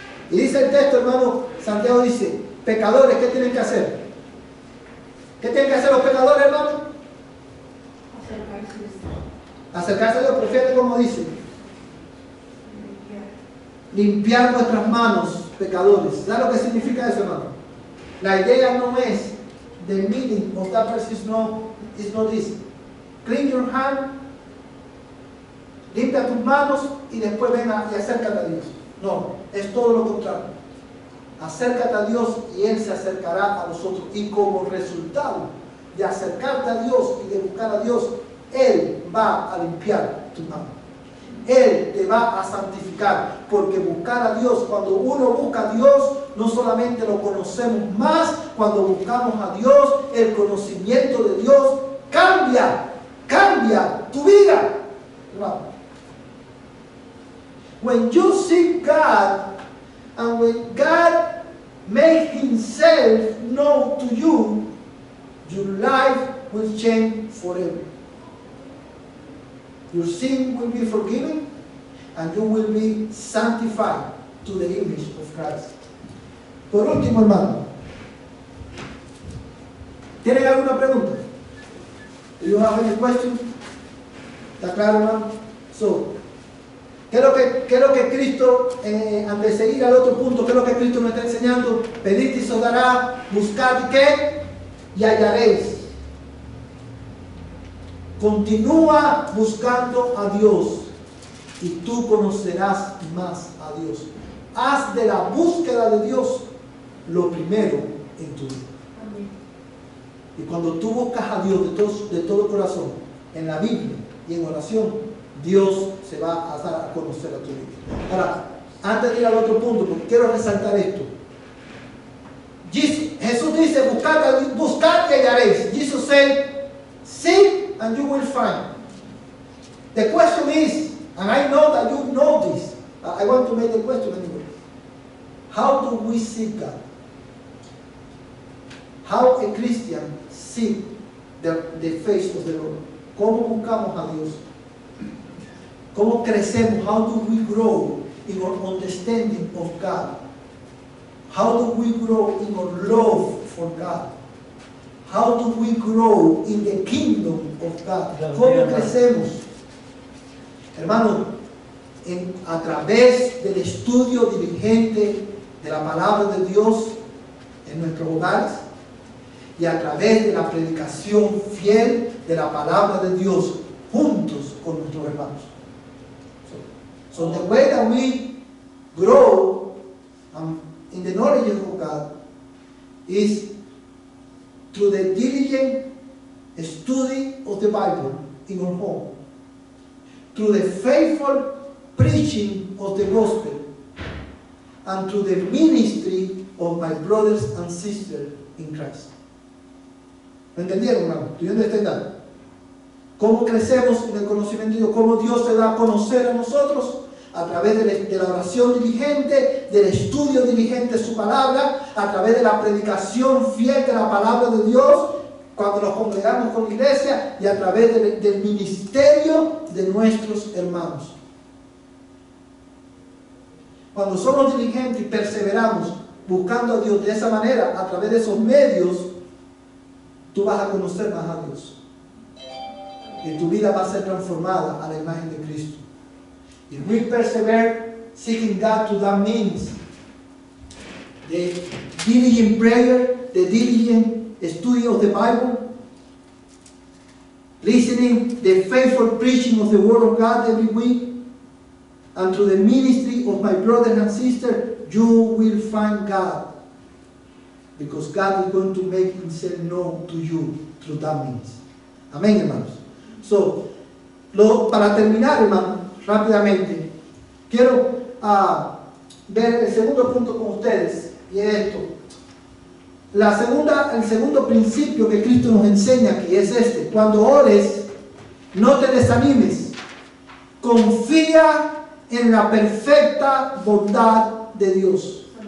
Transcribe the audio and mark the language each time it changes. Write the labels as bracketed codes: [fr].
[es] Y dice el texto, hermano, Santiago dice, pecadores, ¿qué tienen que hacer? ¿Qué tienen que hacer los pecadores, hermano? Acercarse a Dios, pero fíjate cómo dice. Limpiar vuestras manos, pecadores. ¿Sabes lo que significa eso, hermano? La idea no es, [en] the meaning of that verse is not this. Clean your hand, [es] limpia tus manos y después ven y acércate a Dios. No, es todo lo contrario. Acércate a Dios y Él se acercará a vosotros. Y como resultado de acercarte a Dios y de buscar a Dios, Él va a limpiar tus manos. Él te va a santificar. Porque buscar a Dios, cuando uno busca a Dios, no solamente lo conocemos más, cuando buscamos a Dios, el conocimiento de Dios cambia tu vida. [en] When you seek God, and when God makes Himself known to you, your life will change forever. Your sin will be forgiven, and you will be sanctified to the image of Christ. [es] Por último, hermano, ¿tienen alguna pregunta? [en] Do you have any question? [es] ¿Está claro, hermano? ¿Qué es lo que Cristo, antes de seguir al otro punto, qué es lo que Cristo nos está enseñando? Pedid y se os dará, buscad y ¿qué? Y hallaréis. Continúa buscando a Dios y tú conocerás más a Dios. Haz de la búsqueda de Dios lo primero en tu vida. Amén. Y cuando tú buscas a Dios de todo corazón, en la Biblia y en oración, Dios se va a dar a conocer a tu vida. Ahora, antes de ir al otro punto, porque quiero resaltar esto. Jesús dice, buscad y hallaréis. [en] Jesus said, seek and you will find. The question is, and I know that you know this, I want to make the question anyway. How do we seek God? How a Christian seek the face of the Lord? [es] ¿Cómo buscamos a Dios? ¿Cómo crecemos? [en] How do we grow in our understanding of God? How do we grow in our love for God? How do we grow in the kingdom of God? [es] ¿Cómo crecemos? Hermano, a través del estudio diligente de la palabra de Dios en nuestros hogares y a través de la predicación fiel de la palabra de Dios juntos con nuestros hermanos. [en] So the way that we grow in the knowledge of God is through the diligent study of the Bible in our home, through the faithful preaching of the gospel, and through the ministry of my brothers and sisters in Christ. [es] ¿Me entendieron, hermano? [en] ¿Do you understand that? [es] ¿Cómo crecemos en el conocimiento de Dios? ¿Cómo Dios se da a conocer a nosotros? A través de la oración diligente, del estudio diligente de su palabra, a través de la predicación fiel de la palabra de Dios, cuando nos congregamos con la iglesia, y a través del ministerio de nuestros hermanos. Cuando somos diligentes y perseveramos buscando a Dios de esa manera, a través de esos medios, tú vas a conocer más a Dios. Y tu vida va a ser transformada a la imagen de Cristo. [en] If we persevere seeking God through that means, the diligent prayer, the diligent study of the Bible, listening the faithful preaching of the Word of God every week, and through the ministry of my brothers and sisters, you will find God. Because God is going to make Himself known to you through that means. [es] Amén, hermanos. So, para terminar, hermanos, rápidamente, quiero ver el segundo punto con ustedes, y es esto. El segundo principio que Cristo nos enseña aquí es este: cuando ores, no te desanimes, confía en la perfecta bondad de Dios.